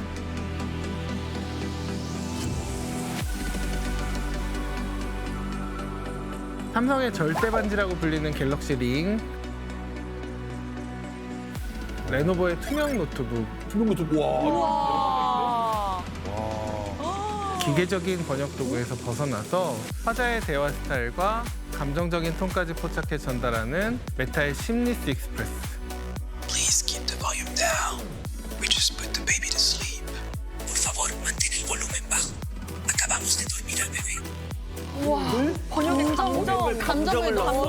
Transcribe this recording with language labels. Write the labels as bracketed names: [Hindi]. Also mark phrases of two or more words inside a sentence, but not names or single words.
[Korean] 삼성의 절대반지라고 불리는 갤럭시 링, 레노버의 투명 노트북, 와. 기계적인 번역 도구에서 벗어나서 화자의 대화 스타일과 감정적인 톤까지 포착해 전달하는 메타의 심리스 익스프레스. [English] Please keep the volume down. We just put the baby to sleep. [Spanish] Por favor, mantén el volumen bajo. Acabamos de dormir al bebé. [Korean] 번역에 감정을 넣었어.